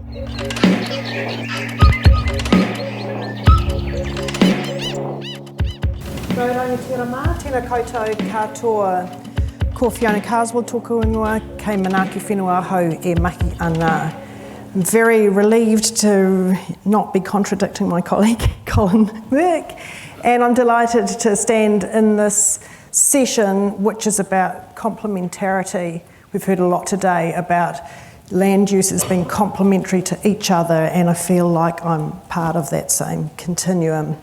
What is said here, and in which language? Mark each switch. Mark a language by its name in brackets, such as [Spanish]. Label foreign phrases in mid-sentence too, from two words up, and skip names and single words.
[Māori] Tēnā koutou katoa. Ko Fiona Carswell tōku ingoa, kei manaaki whenua hau e mahi ana. [English] I'm very relieved to not be contradicting my colleague, Colin Burke, and I'm delighted to stand in this session which is about complementarity. We've heard a lot today about land uses being complementary to each other, and I feel like I'm part of that same continuum.